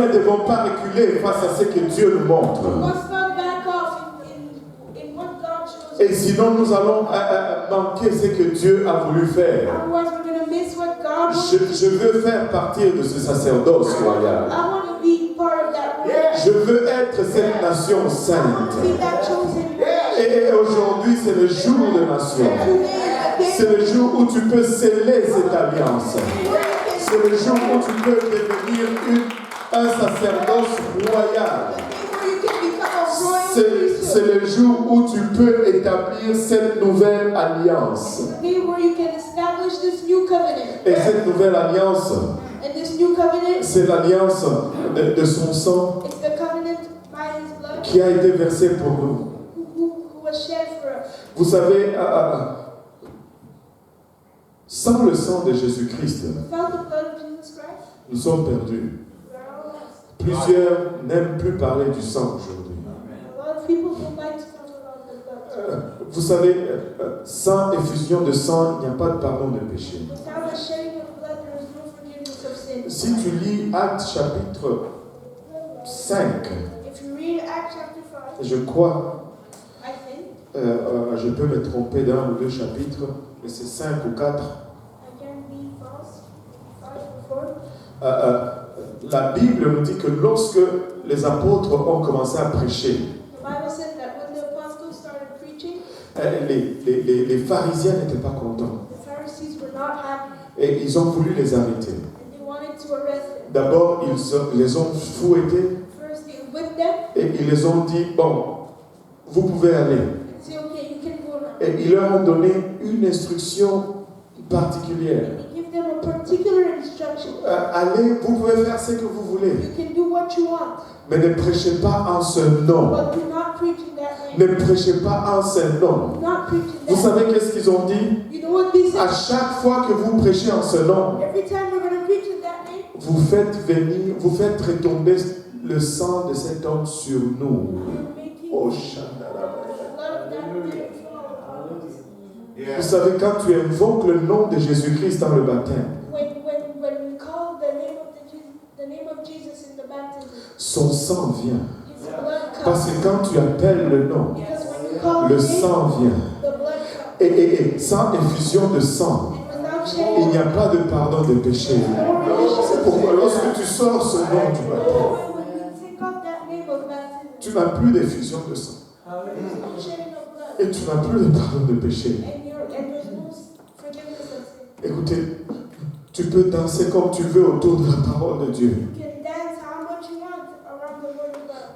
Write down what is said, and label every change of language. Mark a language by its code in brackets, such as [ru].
[fr] Nous ne devons pas reculer face à ce que Dieu nous montre. [en] We must not back off in what God shows us. [fr] Et sinon, nous allons manquer ce que Dieu a voulu faire. [en] Otherwise, we're going to miss what God wants. [fr] Je veux faire partir de ce sacerdoce royal. [en] I want to be part of that royal. [fr] Je veux être cette nation [en] I want [fr] sainte. [en] to be that chosen nation. [fr] Et aujourd'hui, c'est le jour de nation. [en] Today is [fr] C'est [en] the day [fr] le jour où tu peux sceller cette alliance. C'est le jour où tu peux devenir un sacerdoce royal. [en] where you can become a royal [fr] C'est [en] priesthood. [fr] le jour où tu peux établir cette nouvelle alliance. [en] The day where you can establish this new covenant. [fr] Et cette nouvelle alliance, [en] And this new covenant, [fr] c'est l'alliance de son sang [en] it's the covenant by his blood [fr] qui a été versé pour nous. [en] who was shed for us. [fr] Vous savez, sans le sang de Jésus-Christ, [en] Without the blood of Jesus Christ, [fr] nous sommes perdus. [en] we are all lost. [fr] Plusieurs n'aiment plus parler du sang aujourd'hui. [en] A lot of people don't like to talk about the blood. [fr] Vous savez, sans effusion de sang, il n'y a pas de pardon de péché. [en] Without the shedding of blood, there is no forgiveness of sin. [fr] Si tu lis Actes chapitre 5, [en] If you read Acts chapter 5, [fr] je crois, [en] I think, [fr] je peux me tromper d'un ou deux chapitres, mais c'est 5 ou 4. [en] I can be false, 5 or 4. [fr] La Bible nous dit que lorsque les apôtres ont commencé à prêcher, [en] The Bible says that when the apostles started preaching, [fr] les pharisiens n'étaient pas contents [en] the Pharisees were not happy [fr] et ils ont voulu les arrêter. [en] and they wanted to arrest them. [fr] D'abord, ils les ont fouettés [en] First, they whipped them [fr] et ils les ont dit, bon, vous pouvez aller. [en] and say, okay, you can go now. [fr] Et ils leur ont donné une instruction particulière. [en] They give them a particular instruction. [fr] Allez, vous pouvez faire ce que vous voulez, [en] You can do what you want, [fr] mais ne prêchez pas en ce nom. [en] but do not preach in that [fr] Ne [en] name. [fr] prêchez pas en ce nom. [en] Do not preach in [fr] Vous [en] that [fr] savez qu'est-ce qu'ils ont dit? [en] name. You know what they [fr] À [en] said? [fr] chaque fois que vous prêchez en ce nom, [en] Every time we're going to preach in that name, [fr] vous faites retomber le sang de cet homme sur nous. [en] you're making Oh, the Shandara. blood of that man fall upon us. [fr] Vous savez, quand tu invoques le nom de Jésus-Christ dans le baptême, [en] When we call the name of Jesus in the baptism, [fr] son sang vient. [en] his blood [fr] Parce [en] comes. [fr] que quand tu appelles le nom, [en] Because when you call [fr] le [en] the name, [fr] sang vient. [en] the blood comes. [fr] Et sans effusion de sang, [en] And without [fr] il [en] shedding, [fr] n'y a pas de pardon de péché. C'est pourquoi lorsque tu sors ce nom du baptême, [en] when we take off that name of baptism, [fr] tu n'as plus d'effusion de sang. [en] there's no shedding of blood. [fr] Et tu n'as plus de pardon de péché. [en] And there's no forgiveness of sin. [fr] Écoutez, tu peux danser comme tu veux autour de la parole de Dieu. [en] You can dance how much you want around the word of God,